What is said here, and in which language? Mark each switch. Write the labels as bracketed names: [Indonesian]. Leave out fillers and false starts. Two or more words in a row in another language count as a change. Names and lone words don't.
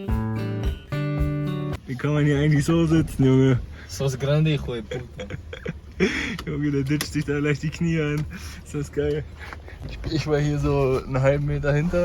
[German] Wie kann man hier eigentlich so sitzen, Junge? [Spanish] Sos grande, hijo de puta. [German] Junge, der ditcht sich da gleich die Knie an. Ist das geil. Ich war hier so einen halben Meter hinter.